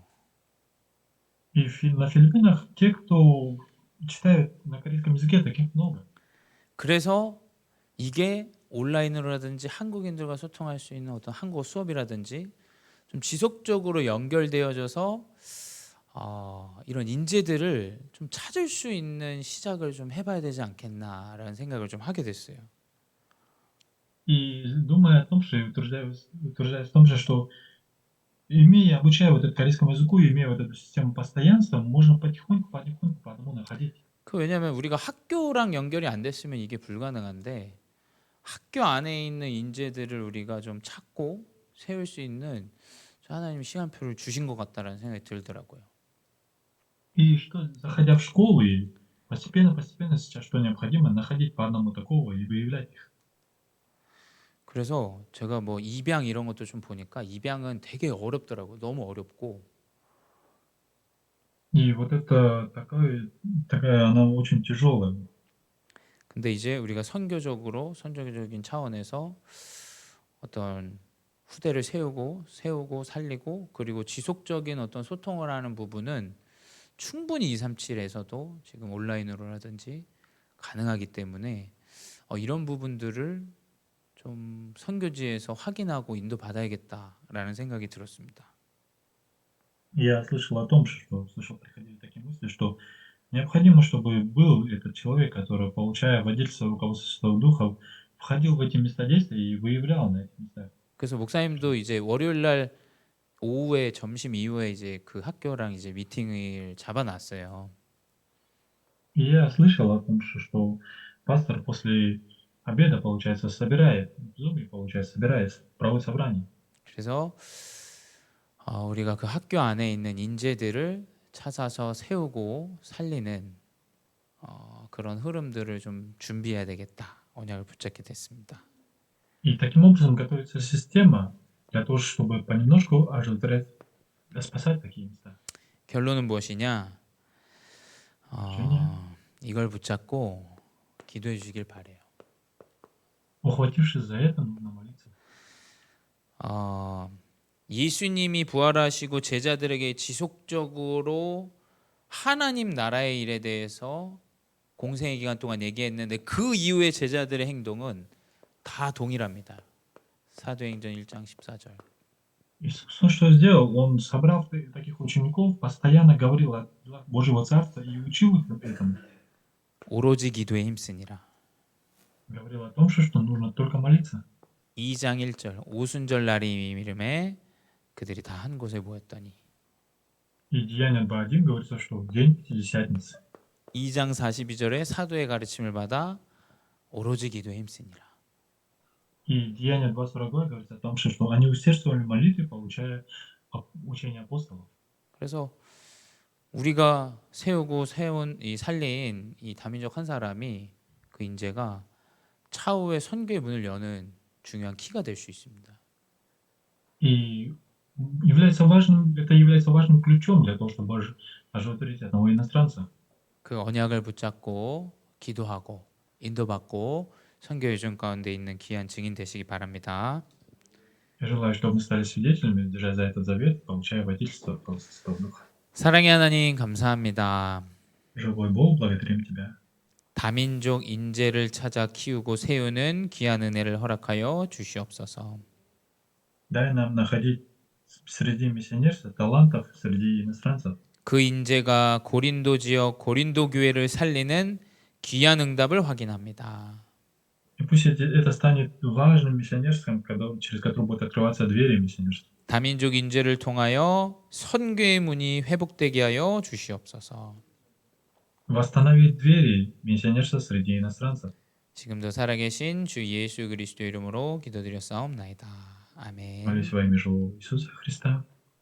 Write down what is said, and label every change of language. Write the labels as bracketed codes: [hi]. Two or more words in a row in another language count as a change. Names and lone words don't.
[ru] И на Филиппинах те, кто читает на корейском языке, таких много. [ko] 그래서 이게 온라인으로라든지 한국인들과 소통할 수 있는 어떤 한국어 수업이라든지 좀 지속적으로 연결되어져서 이런 인재들을 좀 찾을 수 있는 시작을 좀 해봐야 되지 않겠나라는 생각을 좀 하게 됐어요. [ru] И думая о том, что утверждаюсь в том же, что обучая вот этому корейскому языку, имея вот эту систему постоянства, можно потихоньку по одному находить. [ko] 왜냐하면 우리가 학교랑 연결이 안 됐으면 이게 불가능한데 학교 안에 있는 인재들을 우리가 좀 찾고 세울 수 있는 하나님 시간표를 주신 것 같다라는 생각이 들더라고요. [ru] И что, заходя в школу, и постепенно сейчас что необходимо, находить по одному такого и выявлять их. [ko] 그래서 제가 뭐 입양 이런 것도 좀 보니까 입양은 되게 어렵더라고요. 너무 어렵고. [ru] И вот это такая, она очень тяжелая. [ko] 근데 이제 우리가 선교적인 차원에서 어떤 후대를 세우고 살리고 그리고 지속적인 어떤 소통을 하는 부분은 충분히 237에서도 지금 온라인으로라든지 가능하기 때문에 이런 부분들을 좀 선교지에서 확인하고 인도받아야겠다라는 생각이 들었습니다. [ru] Я слышал, приходили такие мысли, что необходимо, чтобы был этот человек, который, получая водительство руководства Святого Духа, входил в эти места действия и выявлял на этих местах. [ko] 그래서 목사님도 이제 월요일 날 오후에 점심 이후에 이제 그 학교랑 이제 미팅을 잡아놨어요. [ru] И я слышал о том, что пастор после обеда, получается, собирает, в Zoom, получается, собирается, проводит собрание. [ko] 그래서 우리가 그 학교 안에 있는 인재들을 찾아서 세우고 살리는 그런 흐름들을 좀 준비해야 되겠다. 언약을 붙잡게 됐습니다. [ru] И таким образом готовится система для того, чтобы понемножку оживотворять, спасать такие места. [ko] 결론은 무엇이냐? 이걸 붙잡고 기도해 주시길 바래요. [ru] Ухватившись за это, нужно молиться. [ko] 예수님이 부활하시고 제자들에게 지속적으로 하나님 나라의 일에 대해서 공생의 기간 동안 얘기했는데 그 이후에 제자들의 행동은 다 동일합니다. 사도행전 1장 14절. [ru] Иисус что сделал? Он, собрав таких учеников, постоянно говорил о делах Божьего Царства и учил их этому. [ko] 오로지 기도에 힘쓰니라. [ru] Говорил о том, что нужно только молиться. [ko] 2장 1절 오순절 날이 이름에 그들이 다 한 곳에 모였더니. [ru] И Деяния 2:1 говорится, что в день Пятидесятницы. [ko] 2장 42절에 사도의 가르침을 받아 오로지 기도에 힘쓰니라. [ru] И Деяния 2:42 говорится о том, что они усердствовали в молитве, получая учение апостолов. [ko] 그래서 우리가 세우고 세운 이 살린 이 다민족 한 사람이 그 인재가 차후에 선교의 문을 여는 중요한 키가 될 수 있습니다. [ru] И это является важным ключом для того, чтобы оживотворить одного иностранца. [ko] 그 언약을 붙잡고 기도하고 인도받고 선교 여정 가운데 있는 귀한 증인 되시기 바랍니다. [ru] Я желаю, чтобы мы стали свидетелями, держась за этот завет, получая водительство от Святого Духа. [ko] 사랑의 하나님 감사합니다. [ru] Живой Бог, благодарим Тебя. [ko] 다민족 인재를 찾아 키우고 세우는 귀한 은혜를 허락하여 주시옵소서. [ru] Дай нам находить среди миссионерства талантов, среди иностранцев. [ko] 그 인재가 고린도 지역 고린도 교회를 살리는 귀한 응답을 확인합니다. [ru] И пусть это станет важным миссионерством, через которое будут открываться двери миссионерства. [ko] 다민족 인재를 통하여 선교의 문이 회복되게 하여 주시옵소서. [ru] Восстановить двери миссионерства среди иностранцев. [ko] 지금도 살아계신 주 예수 그리스도 이름으로 기도드렸사옵나이다. 아멘. [ru] Молюсь во имя живого Иисуса Христа.